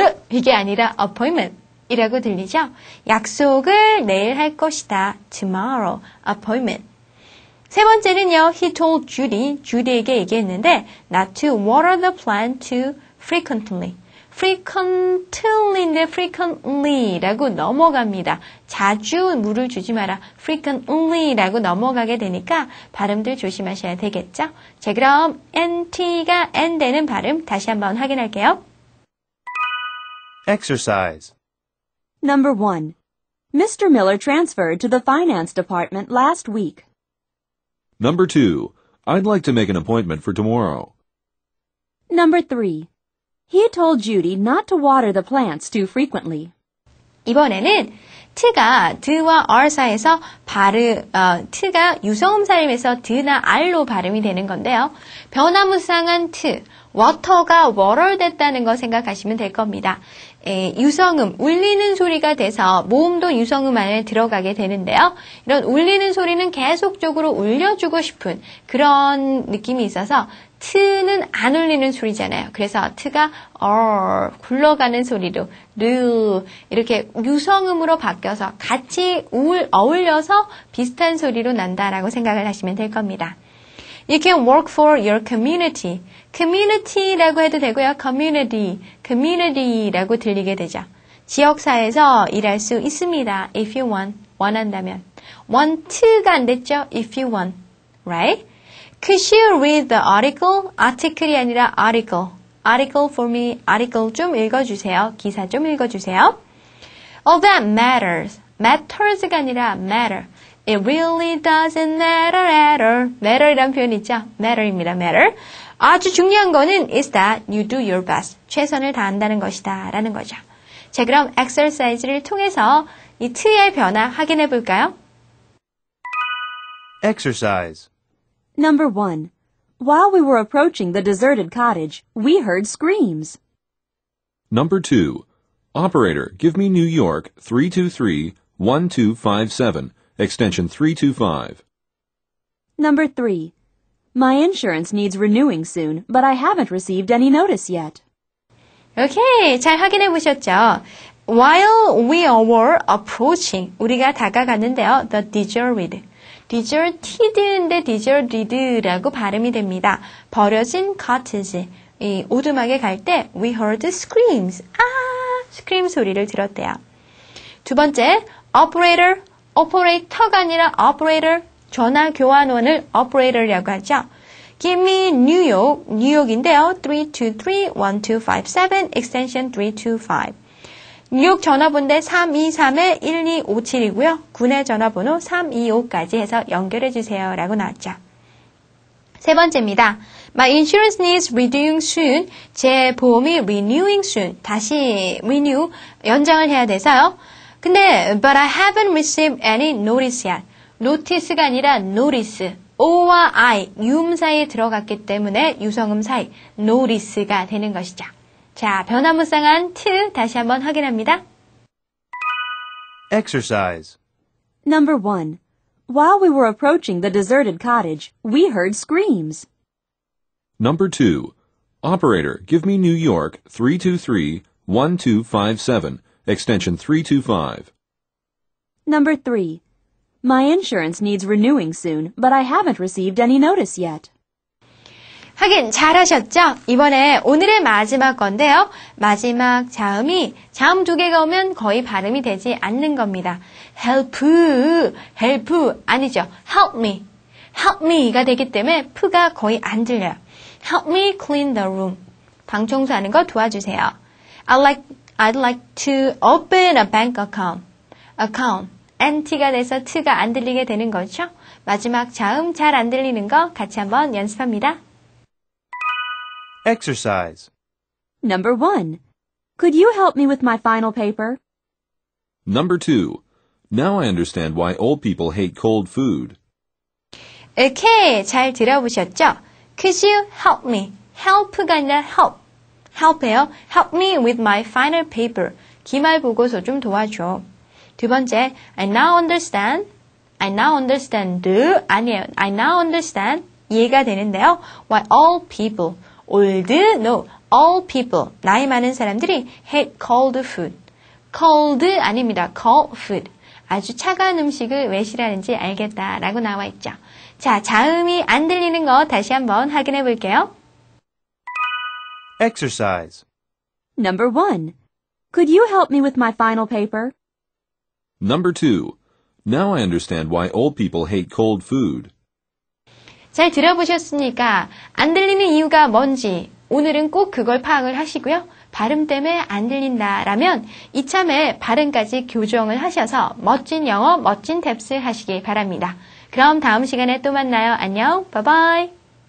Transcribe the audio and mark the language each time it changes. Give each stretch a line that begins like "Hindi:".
Korean: 이게 아니라 appointment 이라고 들리죠? 약속을 내일 할 것이다.
English: tomorrow, appointment. 세 번째는요, he told Judy에게
Korean: 얘기했는데
English: not to water the plant too frequently.
Korean: frequently인데 frequently라고 넘어갑니다. 자주 물을 주지 마라. frequently라고 넘어가게 되니까 발음들 조심하셔야 되겠죠? 자, 그럼 NT가 N 되는 발음 다시 한번 확인할게요.
English: Exercise. Number 1. Mr. Miller transferred to the finance department last week. Number 2. I'd like to make an appointment for tomorrow. Number 3. He told Judy not to water the plants too frequently.
Korean: 이번에는 t가 드와 r 사이에서 t가 유성음 사임에서 드나 r로 발음이 되는 건데요. 변화무쌍한 t, water가 water 됐다는 거 생각하시면 될 겁니다. 유성음, 울리는 소리가 돼서 모음도 유성음 안에 들어가게 되는데요. 이런 울리는 소리는 계속적으로 울려주고 싶은 그런 느낌이 있어서 t는 안 울리는 소리잖아요. 그래서 t가 굴러가는 소리로 르 이렇게 유성음으로 바뀌어서 같이 어울려서 비슷한 소리로 난다라고 생각을 하시면 될 겁니다.
English: You can work for your community.
Korean: community라고 해도 되고요. community라고 들리게 되죠. 지역사회에서 일할 수 있습니다.
English: if you want,
Korean: 원한다면. want가 안 됐죠?
English: if you want, right? Could you read the article?
Korean: article이 아니라 article.
English: article for me,
Korean: article 좀 읽어주세요. 기사 좀 읽어주세요.
English: All that matters.
Korean: matters가 아니라 matter.
English: It really doesn't matter at all.
Korean: matter이란 표현 있죠? matter입니다. matter. 아주 중요한 거는
English: is that you do your best.
Korean: 최선을 다한다는 것이다. 라는 거죠. 자, 그럼 exercise를 통해서 이 t의 변화 확인해 볼까요?
English: Exercise. Number 1. While we were approaching the deserted cottage, we heard screams. Number 2. Operator, give me New York 323-1257, extension 325. Number 3. My insurance needs renewing soon, but I haven't received any notice yet.
Korean: 오케이, 잘 확인해 보셨죠?
English: While we were approaching,
Korean: 우리가 다가갔는데요.
English: The deserted.
Korean: deserted인데 deserted라고 발음이 됩니다. 버려진 cottage. 이 오두막에 갈 때
English: we heard screams.
Korean: scream 소리를 들었대요. 두 번째, operator가 아니라 operator. 전화 교환원을 operator이라고 하죠.
English: Give me New York,
Korean: 뉴욕인데요. 323-1257,
English: extension 325.
Korean: 뉴욕 전화번호 323-1257이고요. 국내 전화번호 325까지 해서 연결해 주세요. 라고 나왔죠. 세 번째입니다.
English: My insurance needs renewing soon.
Korean: 제 보험이
English: renewing soon.
Korean: 다시 renew, 연장을 해야 돼서요. 근데
English: but I haven't received any notice yet.
Korean: notice가 아니라 notice. O와 I, 유음 사이에 들어갔기 때문에 유성음 사이, notice가 되는 것이죠. 자, 변화무쌍한 to 다시 한번 확인합니다.
English: Exercise. Number 1. While we were approaching the deserted cottage, we heard screams. Number 2. Operator, give me New York 323-1257, extension 325. Number 3. My insurance needs renewing soon, but I haven't received any notice yet.
Korean: 하긴 잘하셨죠? 이번에 오늘의 마지막 건데요. 마지막 자음이 자음 두 개가 오면 거의 발음이 되지 않는 겁니다. help 아니죠. help me가 되기 때문에 p가 거의 안 들려요.
English: help me clean the room.
Korean: 방 청소하는 거 도와주세요.
English: I'd like to open a bank account.
Korean: NT가 돼서 t가 안 들리게 되는 거죠. 마지막 자음 잘 안 들리는 거 같이 한번 연습합니다.
English: Exercise. Number 1. Could you help me with my final paper? Number 2. Now I understand why old people hate cold food.
Korean: 오케이, 잘 들어보셨죠?
English: Could you help me?
Korean: help가 아니라 help. help해요.
English: Help me with my final paper.
Korean: 기말 보고서 좀 도와줘. 두 번째,
English: I now understand. I now understand.
Korean: 아니에요.
English: I now understand.
Korean: 이해가 되는데요.
English: Why all people, old, no, all people,
Korean: 나이 많은 사람들이
English: hate cold food. cold
Korean: 아닙니다.
English: cold food.
Korean: 아주 차가운 음식을 왜 싫어하는지 알겠다라고 나와 있죠. 자, 자음이 안 들리는 거 다시 한번 확인해 볼게요. Exercise. Number 1. Could you help me with my final paper? Number 2. Now I understand why old people hate cold food. 잘 들어보셨습니까? 안 들리는 이유가 뭔지 오늘은 꼭 그걸 파악을 하시고요. 발음 때문에 안 들린다라면 이참에 발음까지 교정을 하셔서 멋진 영어, 멋진 탭스 하시길 바랍니다. 그럼 다음 시간에 또 만나요. 안녕, 바이바이.